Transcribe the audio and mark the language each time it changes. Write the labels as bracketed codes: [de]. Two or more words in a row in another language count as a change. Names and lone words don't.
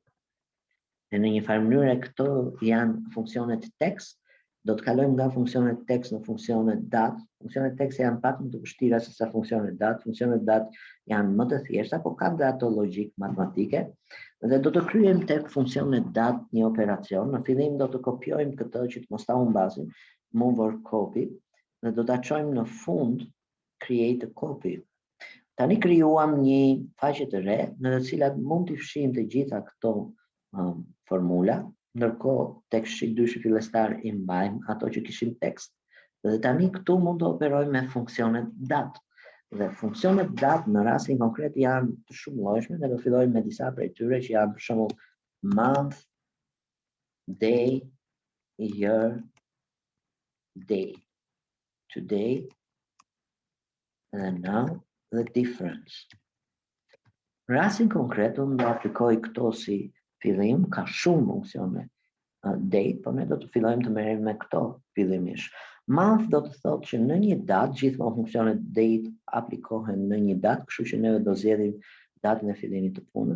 [sq] Në një farë mënyrë këto janë funksionet text, do të kalojmë nga funksionet text në funksionet datë. Funksionet text janë pak më të vështira se sa funksionet datë. Funksionet datë janë më të thjeshta, por kanë dato logjik matematike. Dhe do të kryejmë tek funksionet datë një operacion. Në fillim do të kopjojmë këtë që të mos ta humbasim, [en] move or copy, [sq] dhe do ta çojmë në fund [en] create a copy. [sq] Tani krijuam një faqe të re në të cilat mund të fshijmë të gjitha këto formula, ndërkohë tek shit 2 fillestar I mbajmë ato që kishim tekst. Dhe tani këtu mund të operojmë me funksionet datë. Dhe funksionet datë në rastin konkret janë të shumëllojshme, dhe do fillojmë me disa prej tyre që janë për shembull [en] month, day, year, day, today, and now, the difference. [sq] Në rastin konkret, unë do aplikoj këto si fillim, ka shumë funksione date, por ne do të fillojmë të merrem me këto fillimisht. Month do të thotë që në një datë, gjithmonë funksionet date aplikohen në një datë, kështu që ne do zgjedhim datën e fillimit të punës.